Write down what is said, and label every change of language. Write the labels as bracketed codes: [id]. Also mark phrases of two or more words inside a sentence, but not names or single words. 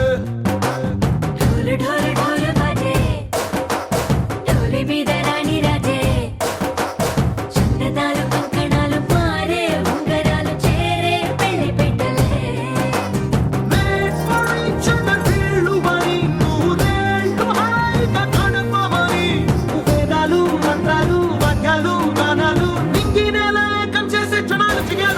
[hi] ढोल ढोल ढोल बाजे ढोली [te] మీద రాణి రాజే చందనాలు కంకణాలు మారే ఉంగరాలు చేరే పెళ్లి పెట్టలే [en] Made for each other [te] వీళ్ళు మరి నూరేళ్ళు హాయిగా గడపమని వేదాలు మంత్రాలు వాక్యాలు గానాలు నింగినేల ఏకం చేసే క్షణాలు చిగాలు